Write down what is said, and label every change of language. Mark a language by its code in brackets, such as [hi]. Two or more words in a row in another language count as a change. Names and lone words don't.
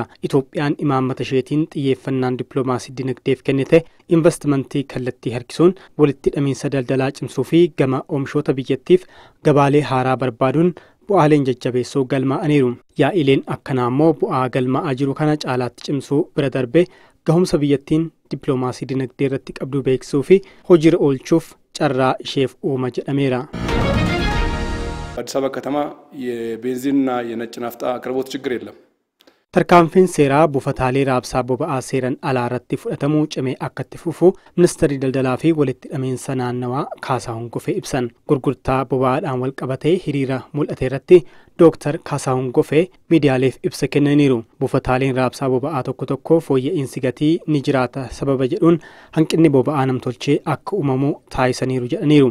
[om] Itoophiyaan imaammata isheetiin xiyyeeffannaan dippiloomaasii dinagdeef kennite investimentii kallattii harkisuun walitti hidhamiinsa daldalaa cimsuu fi gama oomishoota biyyattiif gabaalee haaraa barbaaduun bu'aaleen jajjabeessuu galmaa'aniiru. Yaa'ileen akkanaa immoo bu'aa galmaa'aa jiru kana caalaatti cimsuu bira darbee gahumsa biyyattiin dippiloomaasii dinagdee irratti qabdu beeksisuu fi hojiirra oolchuuf carraa isheef uuma jedhameera. [am] አዲስ አበባ ከተማ የቤንዚንና የነጭ ናፍጣ አቅርቦት ችግር የለም። [om] Tarkaanfiin seeraa buufataalee raabsaa boba'aa seeran alaa irratti fudhatamuu cimee akka itti fufu ministeerri daldalaa fi walitti hidhamiinsa naannawaa Kaasaahun Gofee ibsan. Gurgurtaa boba'aadhaan wal qabatee hiriira mul'ate irratti Dr. Kaasaahun Gofee miidiyaaleef ibsa kennaniiru. Buufataaleen raabsaa boba'aa tokko tokko fooyya'insi gatii ni jiraata sababa jedhuun hanqinni boba'aa namtolchee akka uumamu taasisaniiru jedhaniiru.